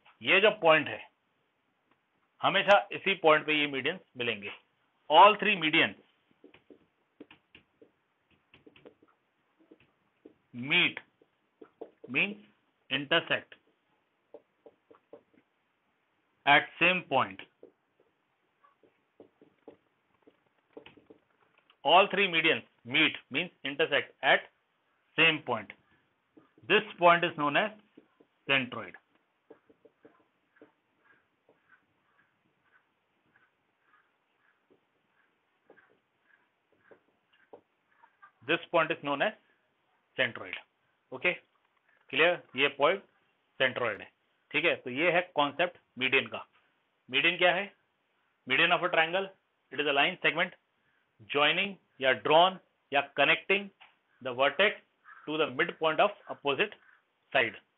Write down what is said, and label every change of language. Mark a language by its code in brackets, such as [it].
[hi] ये जो पॉइंट है, हमेशा इसी पॉइंट पे ये मीडियंस मिलेंगे। [en] All 3 medians meet means intersect at same point. All 3 medians meet means intersect at same point. This point is known as centroid. This point is known as centroid. Okay, clear? [hi] ये point centroid है। ठीक है, तो ये है concept median का। Median क्या है? [en] Median of a triangle, it is a line segment joining या drawn या connecting the vertex to the mid point of opposite side.